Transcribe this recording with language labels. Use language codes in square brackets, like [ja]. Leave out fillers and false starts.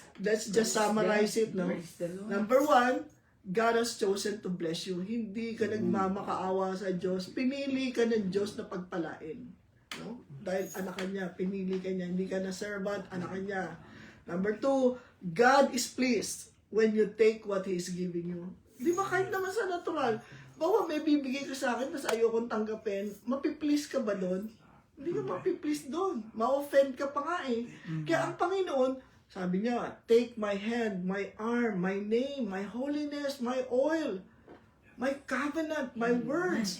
[en] Let's just summarize it, no? Praise the Lord. Number 1, God has chosen to bless you. [tl] Hindi ka nagmamakaawa sa Diyos. Pinili ka ng Diyos na pagpalain. No? Dahil anak ka niya, pinili ka niya. Hindi ka na servant, anak ka niya. [en] Number 2, God is pleased when you take what He is giving you. [tl] Di ba kahit naman sa natural, bawa may bibigay ka sa akin, tapos ayokong tanggapin, mapiplease ka ba doon? Hindi ka mapiplease doon. Ma-offend ka pa nga eh. Kaya ang Panginoon, sabi niya, [en] take my hand, my arm, my name, my holiness, my oil, my covenant, my words.